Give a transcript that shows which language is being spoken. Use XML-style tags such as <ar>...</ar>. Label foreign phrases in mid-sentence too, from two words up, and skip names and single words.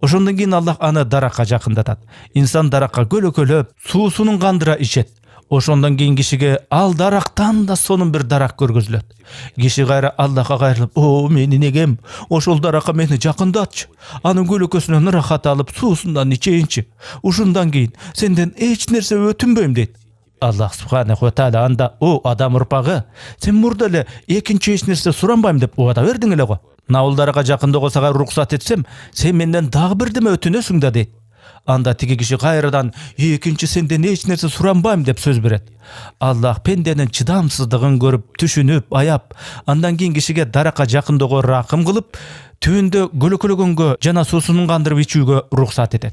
<ky>Ошондон кийин Аллах аны даракка жакындатат. Инсан даракка көлөкөлөп, суусунун кандыра ичет. Ошондон кийин кишиге ал дарактан да сонун бир дарак көргөзүлөт. Киши кайра Аллахка кайрылып, "О, менин эгем, ошол даракка мени жакындатчы. Анын көлөкөсүнөн ырахат алып, суусундан ичейинчи. Ушундан кийин сенден эч нерсе өтүнбөйм" дейт. Аллах субханаху ва тааля анда: "О, адам урпагы, сен мурда эле экинчи эч нерсе суранбайм деп убада бердиң эле го. Мына бул даракка жакындоого сага уруксат этсем, сен менден дагы бирдеме өтүнөсүң да" дейт. Анда тиги киши кайрадан "Экинчи сенден эч нерсе суранбайм" деп сөз берет. Аллах пенденин чыдамсыздыгын көрүп, түшүнүп, аяп, андан кийин кишиге даракка жакындоого ракым кылып, түбүндө көлөкөлөгөнгө жана суусунун кандырып ичүүгө уруксат этет.</ky>